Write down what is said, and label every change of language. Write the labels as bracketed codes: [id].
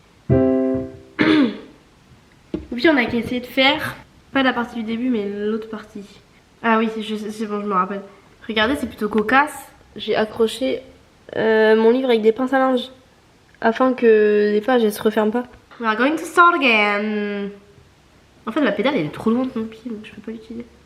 [fr] Et puis on a essayé de faire, pas la partie du début, mais l'autre partie. Ah oui, c'est bon, je me rappelle. Regardez, c'est plutôt cocasse. J'ai accroché mon livre avec des pinces à linge afin que les pages elles se referment pas. [en] We are going to start again. [fr] En fait, la pédale elle est trop loin de mon pied, donc je peux pas l'utiliser.